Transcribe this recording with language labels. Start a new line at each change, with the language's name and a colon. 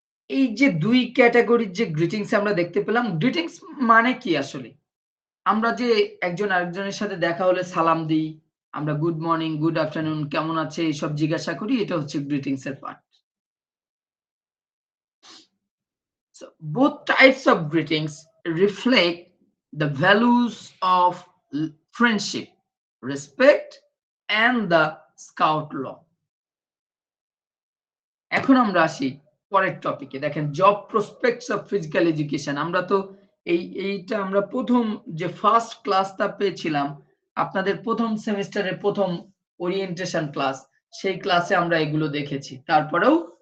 Bangla: এই যে দুই ক্যাটাগরির যে গ্রিটিংস আমরা দেখতে পেলাম, গ্রিটিংস মানে কি আসলে? আমরা যে একজন আরেকজনের সাথে দেখা হলে সালাম দিই, আমরা গুড মর্নিং, গুড আফটারনুন, কেমন আছে এইসব জিজ্ঞাসা করি, এটা হচ্ছে গ্রিটিংস এর part.
English: So both types of greetings reflect the values of friendship, respect and the scout law.
Bangla: এখন আমরা আসি পরের টপিকে। দেখেন
English: Job prospects of physical education.
Bangla: আমরা তো এইটা আমরা প্রথম যে ফার্স্ট ক্লাসটা পেয়েছিলাম আপনাদের প্রথম সেমিস্টারের প্রথম ওরিয়েন্টেশন ক্লাস, সেই ক্লাসে আমরা এগুলো দেখেছি। তারপরেও